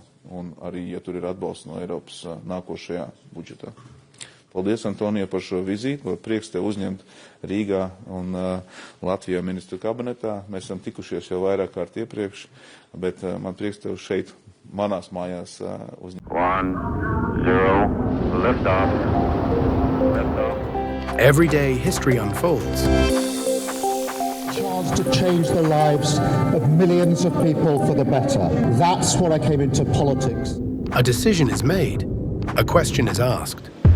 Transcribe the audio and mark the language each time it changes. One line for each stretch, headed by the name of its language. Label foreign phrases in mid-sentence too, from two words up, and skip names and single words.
Latvian: Un arī, ja tur ir atbalsts no Eiropas nākošajā budžetā. Paldies, Antonija, par šo vizīti. Prieks te uzņemt Rīgā un Latvijā ministru kabinetā. Mēs esam tikušies jau vairāk kārt iepriekš, bet man prieks tev šeit, manās mājās uzņemt. 1, 0,
English: lift off. Lift off. Every day, history unfolds. Chance to change the lives of millions of people for the better. That's what I came into politics. A decision is made. A question is asked.